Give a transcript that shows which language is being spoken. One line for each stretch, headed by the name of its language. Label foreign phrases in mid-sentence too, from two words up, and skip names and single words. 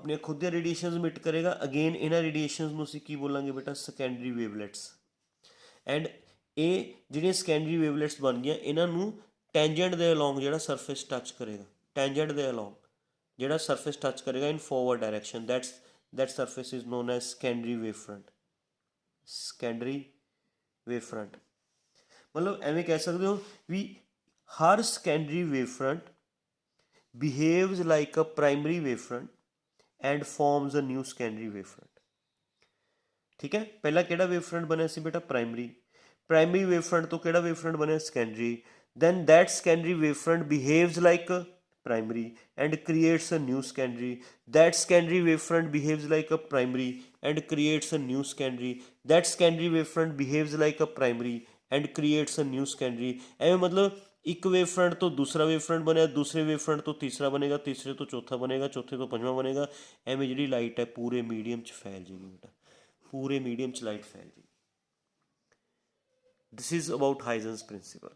Punjabi: ਆਪਣੀਆਂ ਖੁਦ ਦੀਆਂ
English: radiations emit
Punjabi: ਕਰੇਗਾ। ਅਗੇਨ ਇਹਨਾਂ ਰੇਡੀਏਸ਼ਨਸ ਨੂੰ ਅਸੀਂ ਕੀ ਬੋਲਾਂਗੇ ਬੇਟਾ,
English: secondary wavelets.
Punjabi: ਐਂਡ ਇਹ ਜਿਹੜੀਆਂ
English: secondary wavelets
Punjabi: ਬਣ ਗਈਆਂ, ਇਹਨਾਂ ਨੂੰ ਟੈਂਜੈਂਟ ਦੇ ਅਲੋਂਗ ਜਿਹੜਾ
English: surface touch
Punjabi: ਕਰੇਗਾ, ਟੈਂਜੈਂਟ ਦੇ ਅਲੋਂਗ ਜਿਹੜਾ
English: surface touch
Punjabi: ਕਰੇਗਾ
English: in forward direction, that surface is known as secondary wavefront। secondary wavefront
Punjabi: ਮਤਲਬ ਐਵੇਂ ਕਹਿ ਸਕਦੇ ਹੋ ਵੀ ਹਰ
English: secondary wavefront behaves like a primary wavefront and forms a new secondary wavefront।
Punjabi: ਠੀਕ ਹੈ, ਪਹਿਲਾਂ ਕਿਹੜਾ wavefront ਬਣਿਆ ਸੀ ਬੇਟਾ,
English: primary wavefront
Punjabi: ਤੋਂ ਕਿਹੜਾ wavefront ਬਣਿਆ, secondary।
English: then that secondary wavefront behaves like a primary and creates a new secondary, that secondary wavefront behaves like a primary and creates a new secondary, that secondary wavefront behaves like a primary and creates a new secondary।
Punjabi: ਐਵੇਂ ਮਤਲਬ ਇੱਕ ਵੇਵਫਰੰਟ ਤੋਂ ਦੂਸਰਾ ਵੇਵਫਰੰਟ ਬਣਿਆ, ਦੂਸਰੇ ਵੇਵਫਰੰਟ ਤੋਂ ਤੀਸਰਾ ਬਣੇਗਾ, ਤੀਸਰੇ ਤੋਂ ਚੌਥਾ ਬਣੇਗਾ, ਚੌਥੇ ਤੋਂ ਪੰਜਵਾਂ ਬਣੇਗਾ। ਐਵੇਂ ਜਿਹੜੀ ਲਾਈਟ ਹੈ ਪੂਰੇ ਮੀਡੀਅਮ 'ਚ ਫੈਲ ਜਾਏਗੀ ਬੇਟਾ, ਪੂਰੇ ਮੀਡੀਅਮ 'ਚ ਲਾਈਟ ਫੈਲ ਜਾਏਗੀ।
English: This is about Huygens principle.